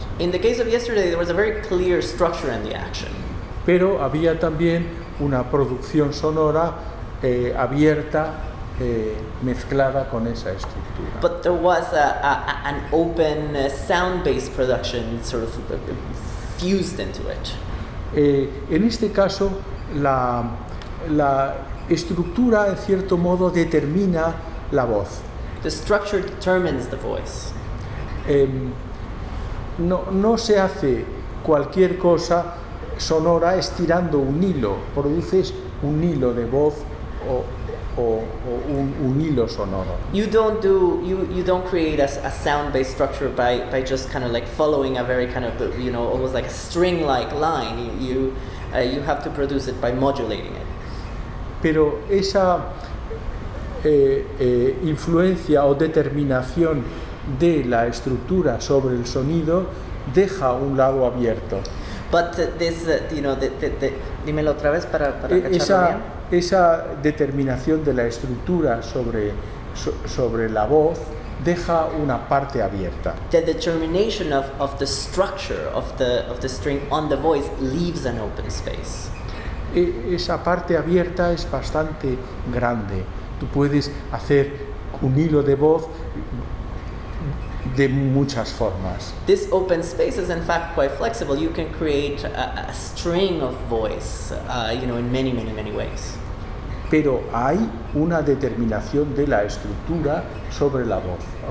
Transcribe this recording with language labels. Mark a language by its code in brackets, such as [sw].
[en] In the case of yesterday, there was a very clear structure in the action. [es] pero había también una producción sonora abierta, mezclada con esa estructura. [en] But there was an open sound-based production sort of fused into it. [es] En este caso, la estructura, en cierto modo, determina la voz. [en] The structure determines the voice. [es] No se hace cualquier cosa sonora estirando un hilo, produces un hilo de voz o un hilo sonoro. [en] You don't create a sound-based structure by just kind of like following a very kind of almost like a string-like line. You have to produce it by modulating it. [es] Pero esa influencia o determinación de la estructura sobre el sonido deja un lado abierto. [en] But this, [es] dímelo otra vez para cacharlo bien. Esa determinación de la estructura sobre la voz deja una parte abierta. [en] The determination of the structure of the string on the voice leaves an open space. [es] Esa parte abierta es bastante grande. Tú puedes hacer un hilo de voz de muchas formas. [en] This open space is in fact quite flexible. You can create a string of voice, in many, many, many ways. [es] Pero hay una determinación de la estructura sobre la voz.